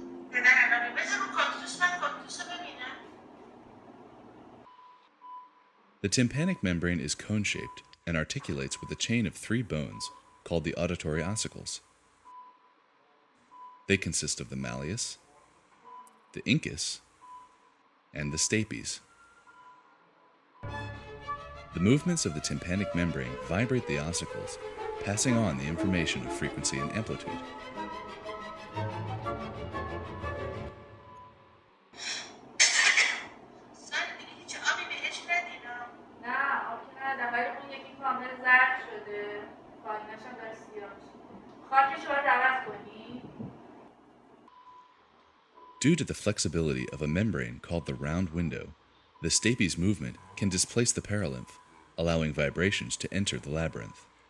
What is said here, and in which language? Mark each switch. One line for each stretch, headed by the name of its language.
Persian: پدر الان بذار رو کاکتوس من کاکتوس رو ببینم.
English: The tympanic membrane is cone-shaped and articulates with a chain of 3 bones called the auditory ossicles. They consist of the malleus, the incus, and the stapes. The movements of the tympanic membrane vibrate the ossicles, passing on the information of frequency and amplitude.
Persian: ساله دیگه هیچ آبی بهش ندینا. نه آب که ندادم ولی اون یکی کامل زرد شده پایینش هم داره سیاه میشه خاکش رو باید عوض کنی؟
English: Due to the flexibility of a membrane called the round window, the stapes movement can displace the perilymph, allowing vibrations to enter the labyrinth.